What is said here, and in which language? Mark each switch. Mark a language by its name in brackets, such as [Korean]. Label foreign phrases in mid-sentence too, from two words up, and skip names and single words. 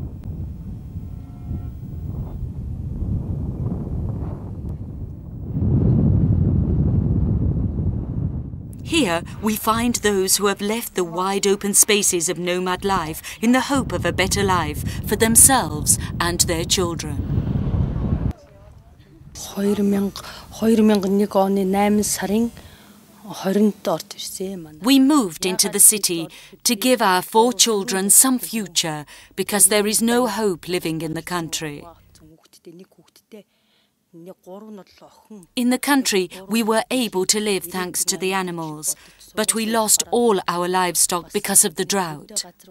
[English] Here we find those who have left the wide open spaces of nomad life in the hope of a better life for themselves and their children. [Mongolian] 2001 оны 8 сарын 20-нд орж ирсэн манай. [English] We moved into the city to give our 4 children some future because there is no hope living in the country. In the country, we were able to live thanks to the animals, but we lost all our livestock because of the drought.